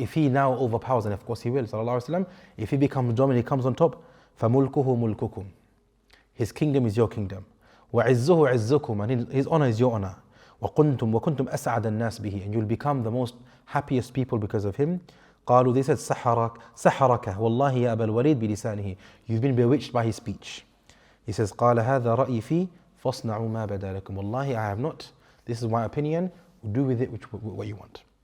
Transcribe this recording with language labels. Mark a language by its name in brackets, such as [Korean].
[English] If he now overpowers, and of course he will, sallallahu alaihi wasallam, if he becomes dominant, he comes on top, [Arabic] فَمُلْكُهُ مُلْكُكُمْ. [English] His kingdom is your kingdom. [Arabic] وَعِزُّهُ عِزُّكُمْ. [English] And his honor is your honor. [Arabic] وَكُنْتُمْ أَسْعَدَ النَّاسِ بِهِ. [English] And you'll become the most happiest people because of him. [Arabic] قالوا, [English] they said, [Arabic] سَحَرَكَ وَاللَّهِ يَا أَبَا الْوَلِيدِ بِلِسَانِهِ. [English] You've been bewitched by his speech. He says, [Arabic] قال هذا رأيي فيه فاصنعوا ما بدا لكم. [English] Wallahi, I have not. This is my opinion. Do with it what you want.